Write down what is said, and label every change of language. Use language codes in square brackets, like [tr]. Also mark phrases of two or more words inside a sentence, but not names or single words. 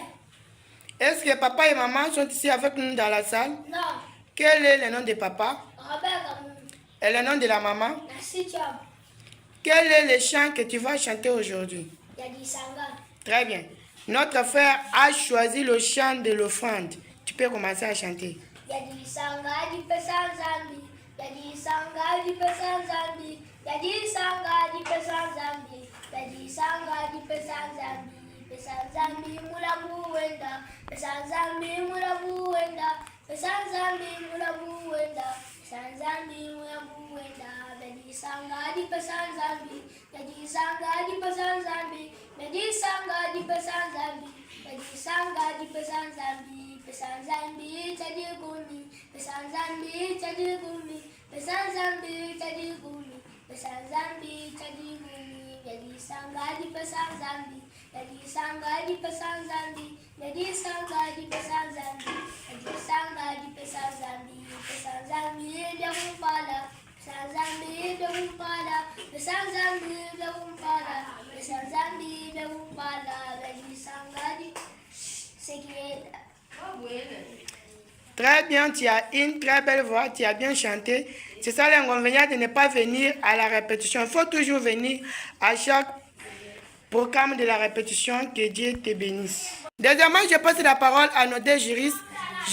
[fr] Est-ce que papa et maman sont ici avec nous dans la salle? Non. Quel est le nom de papa? Robert Gamou. Et le nom de la maman? Nassi Thiam. Quel est le chant que tu vas chanter aujourd'hui? Yadi Sanga. Très bien. Notre frère a choisi le chant de l'offrande. Tu peux commencer à chanter. [kg] Yadi Sanga di pesan zambi. Yadi Sanga di pesan zambi. Yadi Sanga di pesan zambi. Yadi Sanga di pesan zambi. Pesan zambi mulamu wenda. Pesan zambi mulamu wenda. Pesan zambi mulamu wenda. Pesan zambi mulamu wenda. Yadi Sanga di pesan zambi. Yadi Sanga di pesan zambi. Yadi Sanga di pesan zambi. Yadi Sanga di pesan zambi. Pesan zambi jadi gumi. Pesan zambi jadi gumi. Pesan zambi jadi gumi. Pesan zambi jadi gumi. Jadi sangga di pesan zambi. Jadi sangga di pesan zambi. Jadi sangga di pesan zambi. Jadi sangga di pesan zambi. Pesan zambi dia umpala. Pesan zambi dia umpala. Pesan zambi dia umpala. Pesan zambi dia umpala. Jadi sangga di sekian. [fr] Très bien, tu as une très belle voix, tu as bien chanté. C'est ça l'inconvénient de ne pas venir à la répétition. Il faut toujours venir à chaque programme de la répétition. Que Dieu te bénisse. Deuxièmement, je passe la parole à nos deux juristes.